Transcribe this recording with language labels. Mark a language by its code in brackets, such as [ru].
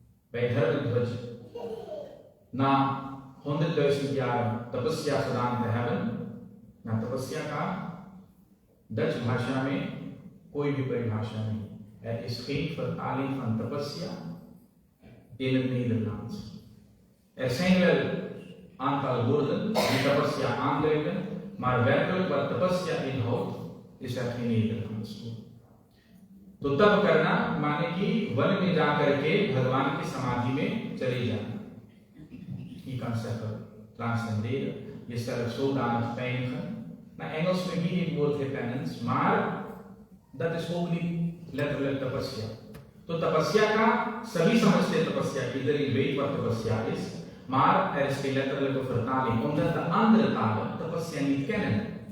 [nl] Bij Dharmadhvaj, na 100.000 jaar tapasya gedaan te hebben, na tapasya [hi] ka Dutch भाषा में कोई भी परिभाषा नहीं. [nl] Er is geen vertaling van tapasya in het Nederlands. Er zijn wel aantal woorden die tapasya aanduiden, maar werkelijk wat tapasya inhoudt, is er geen Nederlands woord. [hi] तो तप करना माने कि वन में जाकर के भगवान की समाधि में चले जाना. [nl] Je kan zeggen transcenderen, jezelf zodanig pijnigen. Naar Engels begin je het woord repentance, maar dat is ook niet letterlijk tapasya. [hi] तो तपस्या का सभी समझते हैं तपस्या, [nl] iedereen weet wat tapasya is, maar er is geen letterlijke vertaling, omdat de andere talen tapasya niet kennen.